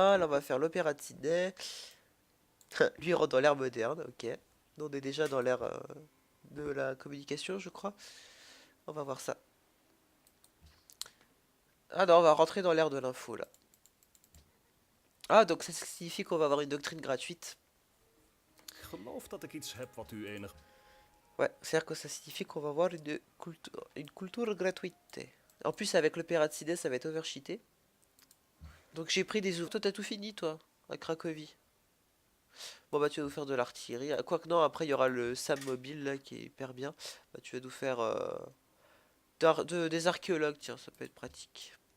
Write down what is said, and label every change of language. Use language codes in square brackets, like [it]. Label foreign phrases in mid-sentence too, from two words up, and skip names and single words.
[fr] Là, on va faire l'opéra de Sydney. Lui, il rentre dans l'ère moderne. Ok. Nous, on est déjà dans l'ère de la communication, je crois. On va voir ça. Ah non, on va rentrer dans l'ère de l'info là. Ah, donc ça signifie qu'on va avoir une doctrine gratuite. [nl] Ik geloof dat ik iets heb wat u enig... [fr] Ouais, c'est-à-dire que ça signifie qu'on va avoir une culture gratuite. En plus, avec le Pirate City, ça va être overcheaté. Donc j'ai pris des ouvriers. Toi, t'as tout fini, toi, à Cracovie. Bon, bah, tu vas nous faire de l'artillerie. Quoique non, après, il y aura le SAM mobile, là, qui est hyper bien. Bah, tu vas nous faire des archéologues, tiens, ça peut être pratique.